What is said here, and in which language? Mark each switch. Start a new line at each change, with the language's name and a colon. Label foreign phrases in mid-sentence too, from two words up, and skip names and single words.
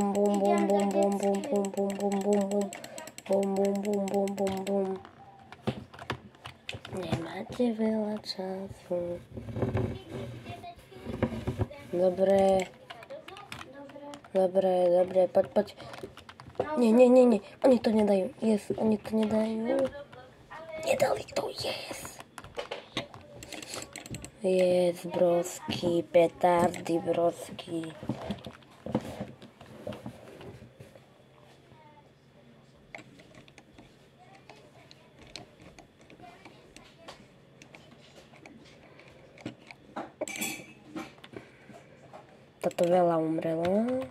Slovak: Nemáte veľa času. Dobre, poď. Nie. Oni to nedajú. Yes, oni to nedajú. Nedali to, yes. Yes, brosky, petardy, brosky. Toto veľa umrelo.